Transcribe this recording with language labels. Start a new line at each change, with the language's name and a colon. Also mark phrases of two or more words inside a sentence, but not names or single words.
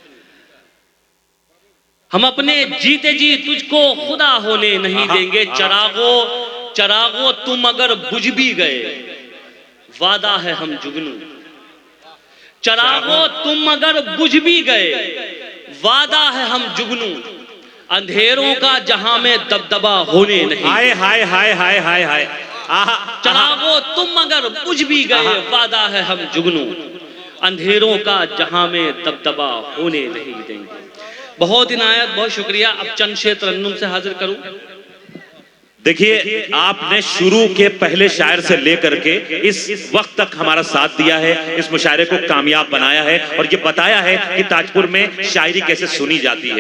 Hindi: हम अपने जीते जी तुझको खुदा होने नहीं देंगे, चरागो चरागो तुम अगर बुझ भी गए, वादा है हम जुगनू। चरागो तुम अगर बुझ भी गए, वादा है हम जुगनू। अंधेरों का जहां में दबदबा होने नहीं। हाय हाय हाय हाय हाय हाय, आहा। चरागो तुम अगर बुझ भी गए, वादा है हम जुगनू। अंधेरों का जहां में दबदबा होने नहीं देंगे। बहुत इनायत, बहुत शुक्रिया। अब चंद शेर तरन्नुम से हाजिर करूं। देखिए, आपने शुरू के पहले शायर से लेकर के इस वक्त तक हमारा साथ दिया है, इस मुशायरे को कामयाब बनाया है और ये बताया है कि ताजपुर में शायरी कैसे सुनी जाती है।